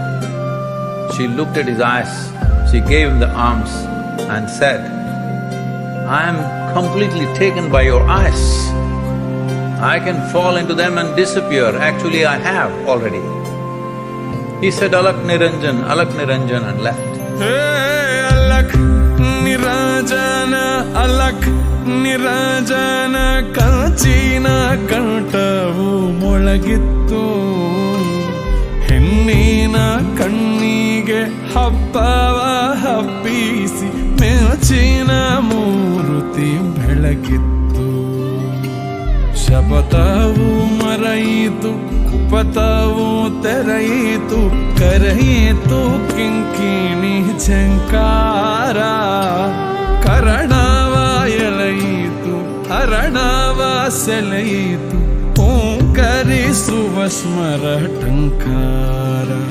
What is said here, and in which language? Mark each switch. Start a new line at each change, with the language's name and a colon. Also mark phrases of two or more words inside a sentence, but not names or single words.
English: She looked at his eyes, she gave him the alms and said, I am completely taken by your eyes. I can fall into them and disappear, actually I have already. He said, Alak Niranjan, and left.
Kannada: ಹೇ, ಅಲಖ್ ನಿರಂಜನ, ಅಲಖ್ ನಿರಂಜನ ಕಂಚಿನ ಕಂಠವು ಮೊಳಗಿತ್ತು ಹೆಣ್ಣಿನ ಕಣ್ಣಿಗೆ 𝗹𝗶𝗏 𝗶𝗎𝑐 ಮೆಚ್ಚಿನ ಮೂರುತಿ ಬೆಳಗಿತ್ತು ಶಪಥವು ಮರೆಯಿತು ಕುಪಥವು ತೆರೆಯಿತು ಕರೆಯಿತು ಕಿಂಕಿಣಿ ಝಂಕಾರ ಕರಣವ ಎಳೆಯಿತು ಹರಣವ ಸೆಳೆಯಿತು ಓಂಕರಿಸುವ ಸ್ಮರ ಟಂಕಾರ